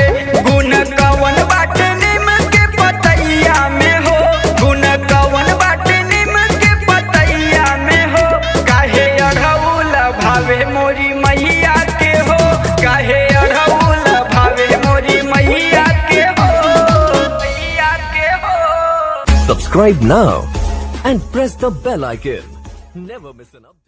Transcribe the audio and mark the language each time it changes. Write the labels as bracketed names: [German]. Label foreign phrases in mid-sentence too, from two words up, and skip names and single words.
[Bhojpuri] गुण कवन बाटे निम के पतैया में हो, गुण कवन बाटे निम के पतैया में हो। काहे अढ़ौल भावे मोरी मैया के हो, काहे अढ़ौल भावे मोरी मैया के हो, मैया के हो। [English] Subscribe now and press the bell icon. Never miss an update.